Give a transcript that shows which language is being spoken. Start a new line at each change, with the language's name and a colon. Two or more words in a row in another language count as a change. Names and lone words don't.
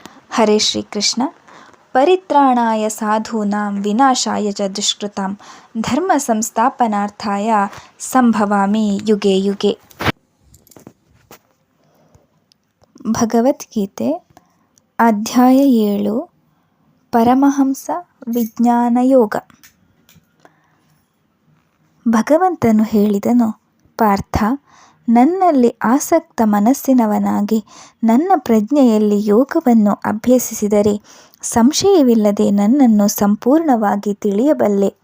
Kannada: ಹರೇ ಶ್ರೀಕೃಷ್ಣ.
Sanskrit: ಪರಿತ್ರಾಣಾಯ ಸಾಧೂನಾಂ ವಿನಾಶಾಯ ಚ ದುಷ್ಕೃತಾಂ ಧರ್ಮ ಸಂಸ್ಥಾಪನಾರ್ಥಾಯ ಸಂಭವಾಮಿ ಯುಗೆ ಯುಗೆ.
Kannada: ಭಗವದ್ಗೀತೆ ಅಧ್ಯಾಯ 7 ಪರಮಹಂಸ ವಿಜ್ಞಾನಯೋಗ. ಭಗವಂತನು ಹೇಳಿದನು, ಪಾರ್ಥ, ನನ್ನಲ್ಲಿ ಆಸಕ್ತ ಮನಸ್ಸಿನವನಾಗಿ ನನ್ನ ಪ್ರಜ್ಞೆಯಲ್ಲಿ ಯೋಗವನ್ನು ಅಭ್ಯಸಿಸಿದರೆ ಸಂಶಯವಿಲ್ಲದೆ ನನ್ನನ್ನು ಸಂಪೂರ್ಣವಾಗಿ ತಿಳಿಯಬಲ್ಲೆ.